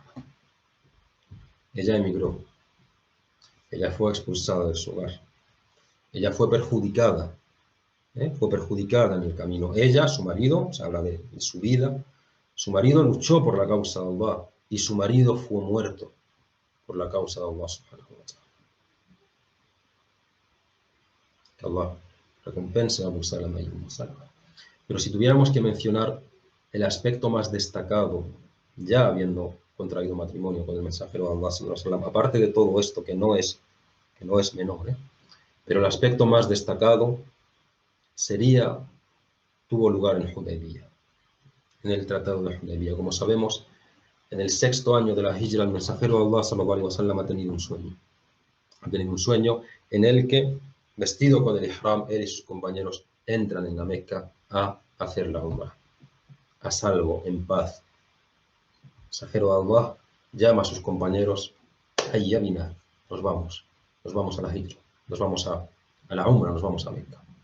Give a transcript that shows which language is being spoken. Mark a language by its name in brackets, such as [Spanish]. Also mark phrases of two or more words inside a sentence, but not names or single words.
[Spanish] Ella emigró, ella fue expulsada de su hogar, ella fue perjudicada en el camino. Ella, su marido, se habla de su vida, su marido luchó por la causa de Allah y su marido fue muerto por la causa de Allah subhanahu wa ta'ala. Que Allah recompense a Salama y Salama. Pero si tuviéramos que mencionar el aspecto más destacado, ya habiendo contraído matrimonio con el mensajero de Allah, [Arabic] صلى الله عليه وسلم, [Spanish] aparte de todo esto que no es menor, pero el aspecto más destacado tuvo lugar en Hudaybiyah, en el Tratado de Hudaybiyah. Como sabemos, en el 6.º año de la Hijra, el mensajero de Allah, [Arabic] صلى الله عليه وسلم, [Spanish] ha tenido un sueño. Ha tenido un sueño en el que, vestido con el ihram, él y sus compañeros entran en la Meca a hacer la Umrah, a salvo, en paz. El mensajero de Allah llama a sus compañeros: [Arabic] هيا بنا, [Spanish] nos vamos a la Hijra, nos vamos a la Umrah, nos vamos a Meca.